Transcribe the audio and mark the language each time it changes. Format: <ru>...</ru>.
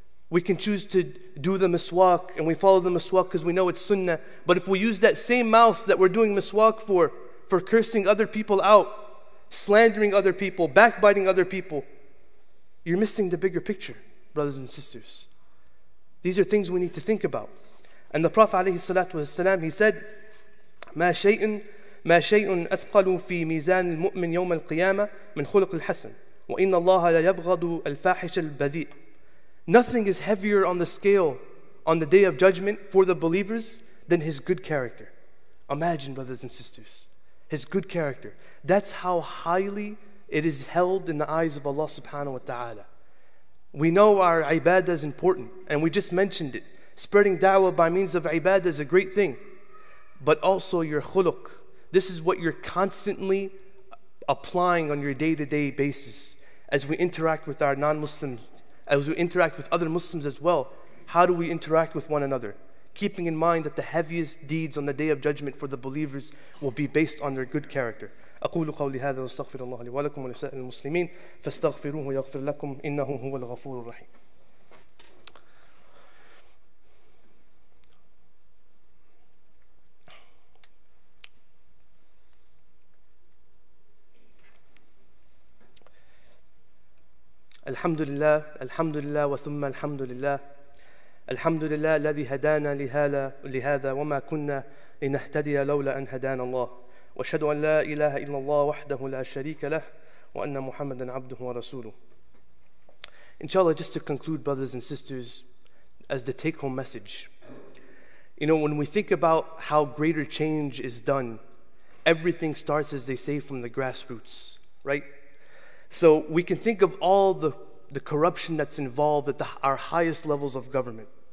<en>We can choose to do the miswak, and we follow the miswak because we know it's sunnah. But if we use that same mouth that we're doing miswak for cursing other people out, slandering other people, backbiting other people, you're missing the bigger picture, brothers and sisters. These are things we need to think about. And the Prophet ﷺ, he said,</en> <ar>ما شيء أثقل في ميزان المؤمن يوم القيامة من خلق الحسن وإن الله لا يبغض الفاحش البذيء.</ar> <en>Nothing is heavier on the scale on the day of judgment for the believers than his good character. Imagine, brothers and sisters, his good character. That's how highly it is held in the eyes of Allah subhanahu wa ta'ala. We know our ibadah is important, and we just mentioned it. Spreading da'wah by means of ibadah is a great thing. But also your khuluq. This is what you're constantly applying on your day-to-day basis as we interact with our non-Muslims, as we interact with other Muslims as well. How do we interact with one another? Keeping in mind that the heaviest deeds on the day of judgment for the believers will be based on their good character.</en> <ar>أقول قولي هذا واستغفر الله لي ولكم ولسائر المسلمين فاستغفروه يغفر لكم إنه هو الغفور الرحيم. الحمد لله وثم الحمد لله الحمد لله الذي هدانا لهذا وما كنا لنهتدي لولا أن هدانا الله وأشهد أن لا إله إلا الله وحده لا شريك له وأن محمدا عبده ورسوله.</ar> <en>Inshallah, just to conclude, brothers and sisters, as the take-home message, when we think about how greater change is done, everything starts, as they say, from the grassroots, right? So we can think of all the corruption that's involved at our highest levels of government.</en>